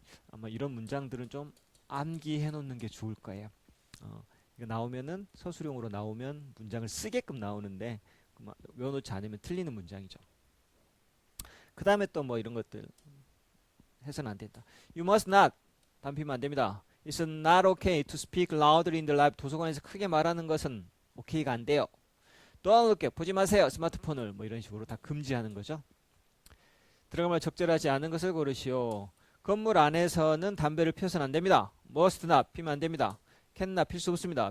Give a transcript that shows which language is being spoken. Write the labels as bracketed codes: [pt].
[ko] 아마 이런 문장들은 좀 암기해 놓는 게 좋을 거예요. 이거 나오면은 서술형으로 나오면 문장을 쓰게끔 나오는데 외워놓지 않으면 틀리는 문장이죠. 그 다음에 또 뭐 이런 것들 해서는 안 된다. [en] You must not. [ko] 담피면 안 됩니다. [en] It's not okay to speak loudly in the lab. [ko] 도서관에서 크게 말하는 것은 오케이가 안 돼요. [en] Don't look at. [ko] 보지 마세요. 스마트폰을. 뭐 이런 식으로 다 금지하는 거죠. 들어가면 적절하지 않은 것을 고르시오. 건물 안에서는 담배를 피워서는 안 됩니다. Must not. 피면 안 됩니다. Can not. 필 수 없습니다.